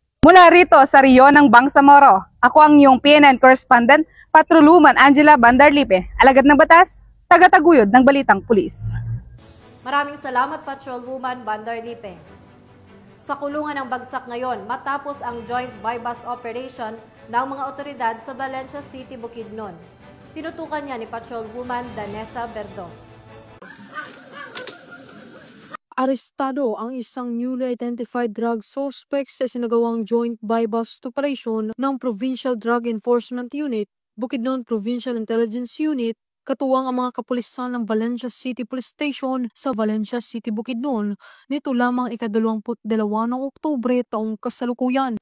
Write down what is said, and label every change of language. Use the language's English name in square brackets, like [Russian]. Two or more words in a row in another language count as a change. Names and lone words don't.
[Filipino] Mula rito sa Rio ng Bangsamoro, ako ang iyong PNN correspondent, Patrolwoman Angela Bandarlipe, alagad ng batas, taga-taguyod ng Balitang Pulis. Maraming salamat, Patrolwoman Bandarlipe. Sa kulungan ng bagsak ngayon matapos ang [English] joint buy-bust operation [Filipino] ng mga otoridad sa Valencia City, Bukidnon. Tinutukan niya ni Patrolwoman Danessa Berdos. Arestado ang isang [English] newly identified drug suspect [Filipino] sa sinagawang [English] joint buy-bust operation [Filipino] ng Provincial Drug Enforcement Unit, Bukidnon Provincial Intelligence Unit, katuwang ang mga kapulisan ng Valencia City Police Station sa Valencia City, Bukidnon. Nito lamang ika-22 ng Oktubre taong kasalukuyan.